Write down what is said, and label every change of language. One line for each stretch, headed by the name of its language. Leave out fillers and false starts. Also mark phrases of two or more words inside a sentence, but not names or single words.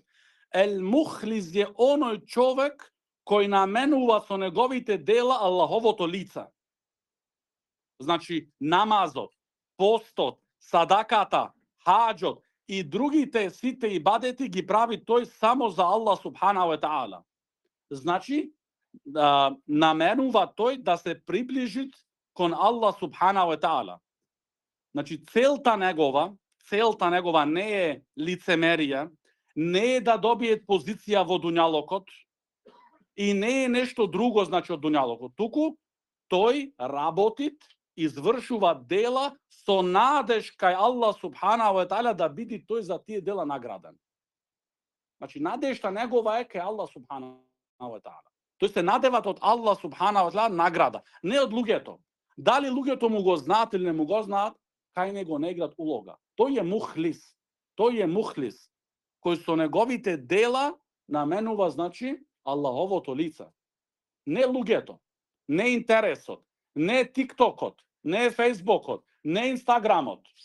Macedonian: Мухлис е оној човек кој наменува со неговите дела Аллаховото лице. Значи намазот, постот, садаката, хаџот и другите сите ибадети ги прави тој само за Аллах
Arabic: سبحانه وتعالى.
Macedonian: Значи наменува тој да се приближи кон Аллах
Arabic: سبحانه وتعالى.
Macedonian: Значи целта негова не е лицемерие, не е да добие позиција во дуњалокот и не е нешто друго, значи од дуњалокот. Туку тој работи, извршува дела со надеж кај Аллах
Arabic: سبحانه وتعالى
Macedonian: да биде тој за тие дела награден. Значи надежта негова е кај Аллах
Arabic: سبحانه وتعالى.
Macedonian: Тој се надеват од Аллах
Arabic: سبحانه وتعالى
Macedonian: награда, не од луѓето. Дали луѓето му го знаат или не му го знаат, кај него не играат улога. Тој е мухлис, кој со неговите дела наменува, значи, Аллаховото лице. Не луѓето, не интересот, не тиктокот, не фейсбукот, не инстаграмот.